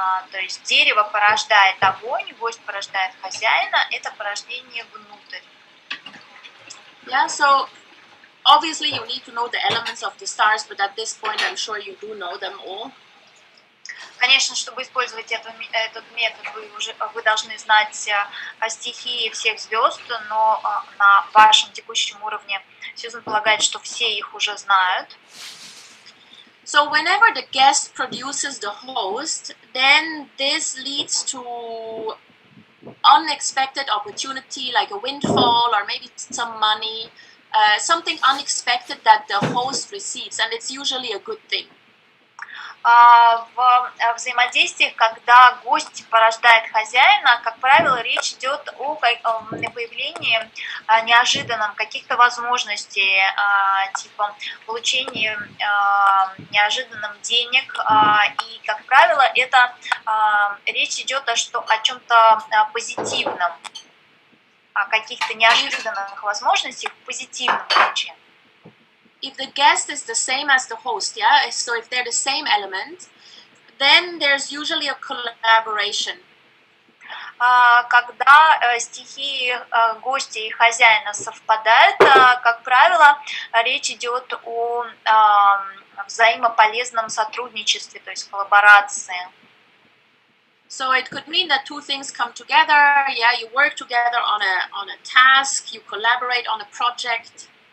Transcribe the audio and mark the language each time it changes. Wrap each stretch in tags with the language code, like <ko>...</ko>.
<ru>То есть дерево порождает огонь, гость порождает хозяина, это порождение внутрь.</ru> <en>Yeah, so obviously you need to know the elements of the stars, but at this point I'm sure you do know them all.</en> <ru>Конечно, чтобы использовать этот метод, вы должны знать стихии всех звезд, но на вашем текущем уровне Сьюзан полагает, что все их уже знают.</ru> <en>So whenever the guest produces the host, then this leads to unexpected opportunity, like a windfall or maybe some money, something unexpected that the host receives, and it's usually a good thing.</en> <ru>В взаимодействиях, когда гость порождает хозяина, как правило, речь идет о появлении неожиданном каких-то возможностей, типа получения неожиданным денег, и, как правило, это речь идет о чем-то позитивном, о каких-то неожиданных возможностях в позитивном ключе.</ru> <en>If the guest is the same as the host, so if they're the same element, then there's usually a collaboration.</en> <ru>Когда стихии гостя и хозяина совпадают, как правило, речь идет о взаимополезном сотрудничестве, то есть коллаборации.</ru> <en>So it could mean that two things come together. Yeah, you work together on a task, you collaborate on a project.</en>